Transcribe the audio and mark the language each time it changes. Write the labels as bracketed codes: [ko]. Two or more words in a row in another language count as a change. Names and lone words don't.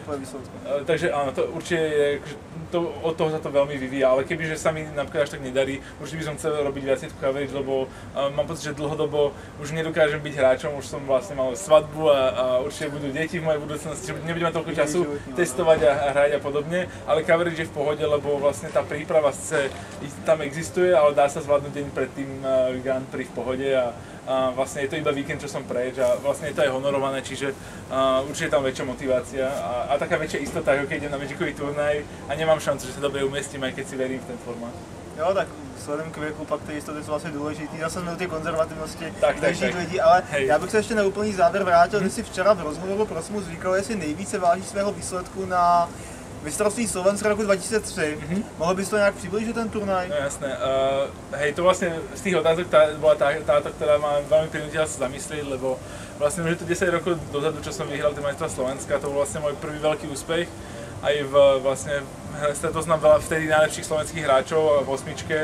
[sk] Takže áno, to určite je, od toho sa to veľmi vyvíja, ale kebyže sa mi napríklad až tak nedarí, určite by som chcel robiť viacej tú coverage, lebo mám pocit, že dlhodobo už nedokážem byť hráčom, už som vlastne mal svadbu a určite budú deti v mojej budúcnosti, že nebudem mať toľko času testovať a hrať a podobne, ale coverage je v pohode, lebo vlastne tá príprava tam existuje, ale dá sa zvládnuť deň pred tým Grand Prix v pohode a vlastne je to iba víkend, čo som preč a vlastne je to aj honorované, čiže určite je tam väčšia motivácia a taká väčšia istota, ako keď idem na Magicový turnaj a nemám šancu, že sa dobre umestím, aj keď si verím v ten formát. [cs] Jo, tak vzhledem k věku pak ty jistoty jsou vlastně důležitý. Já jsem měl ty konzervativnosti tak. lidí, ale hej. Já bych se ještě na úplný závěr vrátil, že si včera v rozhovoru pro Smus říkal, jestli nejvíce váží svého výsledku na mistrovství Slovenska roku 2003. Mohl bys to nějak přiblížit ten turnaj? [sk] No jasné. Hej, to vlastne z tých otázok bola táto, ktorá ma veľmi prinútila sa zamyslieť, lebo vlastne už je to 10 rokov dozadu, čo som vyhral tie majstrovstvá Slovenska, to bol vlastne môj prvý veľký úspech. Aj stretol som veľa vtedy najlepších slovenských hráčov v osmičke.